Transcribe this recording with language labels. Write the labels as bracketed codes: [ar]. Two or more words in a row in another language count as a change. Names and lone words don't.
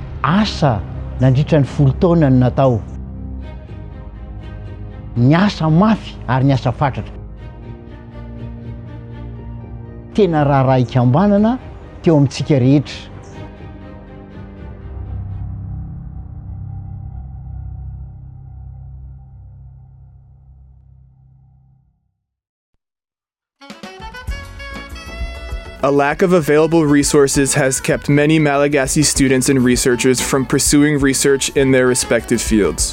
[mg] asa nandritra ny 10 taona ny natao, ny asa mafy ary ny asa fatratra. Tena raharaha ikambanana teo amintsika rehetra. [en] A lack of available resources has kept many Malagasy students and researchers from pursuing research in their respective fields.